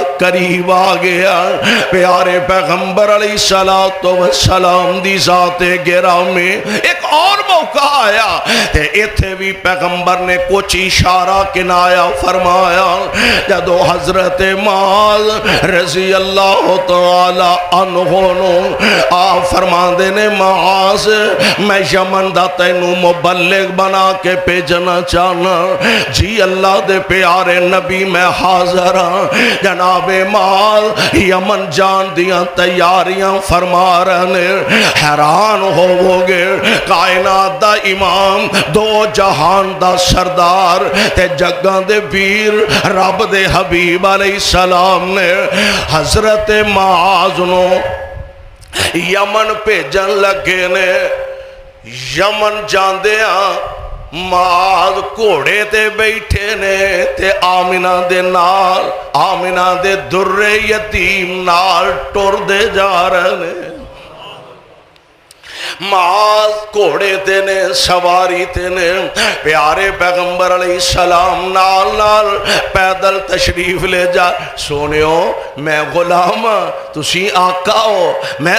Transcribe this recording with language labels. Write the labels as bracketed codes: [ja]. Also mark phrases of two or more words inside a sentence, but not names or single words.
[pa] قریب آ گیا پیارے پیغمبر علیہ السلام دی ذات گرامی ایک اور موقع آیا تے ایتھے بھی پیغمبر نے کچھ اشارہ کنایا فرمایا جدو حضرت معاذ رضی [ar] اللہ تعالی عنہ [pa] آپ فرماندے نے معاذ میں یمن دا تینوں مبلغ بنا کے بھیجنا چاہنا جی اللہ دے پیارے نبی میں حاضر ہاں جناب معاذ یمن جان دیاں تیاریاں فرما رہے حیران ہو گے کائنات دا امام دو جہان دا سردار تے جگاں دے ویر رب دے حبیب علیہ السلام نے حضرت معاذ نو یمن بھیجن لگے نے یمن جاندے ہاں معاذ گھوڑے تے بیٹھے نے تے آمنہ دے نال آمنہ دے در یتیم نال ٹر دے جا رہے نے معاذ گھوڑے تے نے سواری تے نے پیارے پیغمبر علیہ السلام نال نال پیدل تشریف لے جا سونیو میں غلام ہاں تسی آقا ہو میں